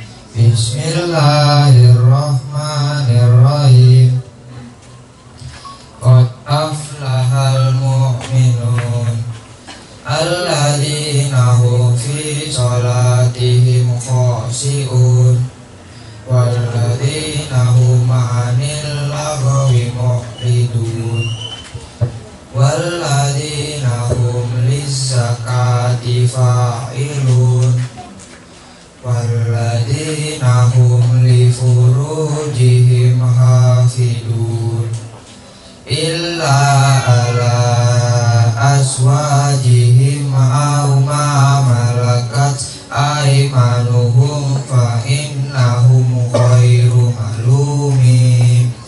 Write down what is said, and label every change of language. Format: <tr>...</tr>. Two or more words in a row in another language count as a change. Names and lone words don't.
<ar>بسم الله الرحمن الرحيم. قد أفلح المؤمنون الذين هم في صلاتهم خاشعون والذين هم عن اللغو معرضون والذين هم للزكاة فاعلون والذين هم لفروجهم حافظون أزواجهم أو ما ملكت أيمانهم فإنهم غير ملومين.</ar>